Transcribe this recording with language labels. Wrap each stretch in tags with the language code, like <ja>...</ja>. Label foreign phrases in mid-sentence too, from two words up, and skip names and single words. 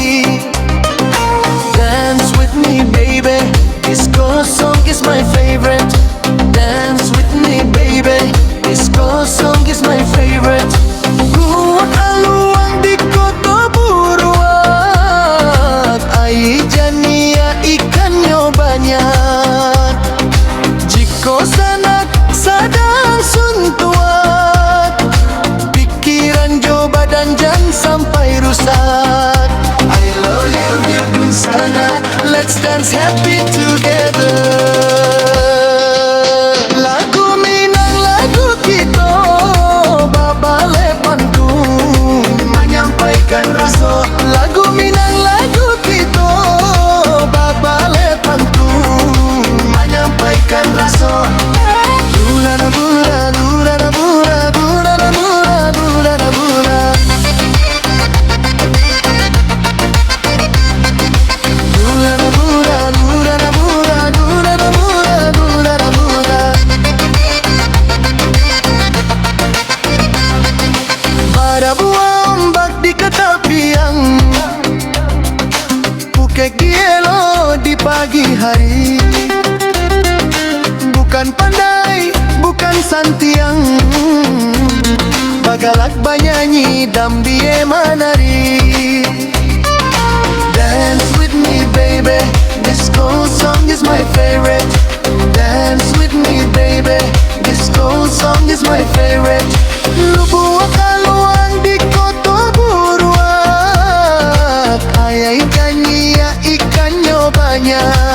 <en>Dance with me baby, disco song is my favorite. Dance with me baby, disco song is my favorite.</en> <min>Kuat aluang di kota buruak, ai jania ikannya banyak. Jiko sanak sadang suntuak, pikiran jo badan jangan sampai rusak.</min> <en>I love you sana, let's dance happy together.</en> <min>Lagu Minang lagu kita, babale pantun</min> <id>menyampaikan rasa.</id> <min>Lagu Minang lagu kita, babale pantun</min> <id>menyampaikan rasa. Bula na bula, bula na bula, bula na bula, bula na bula. Bula na bula, bula na bula, bula na bula, bula na bula.</id> <min>Ada buah ombak di ketepian, bukek dielo di pagi hari, bukan pandai, bukan santiang, bagalak banyanyi dan bie manari.</min> <en>Dance with me baby, disco song is my favorite. Dance with me baby, disco song is my favorite.</en> <min>Lubuak kaluang di kota buruak, ayai kanya ikannya banyak.</min>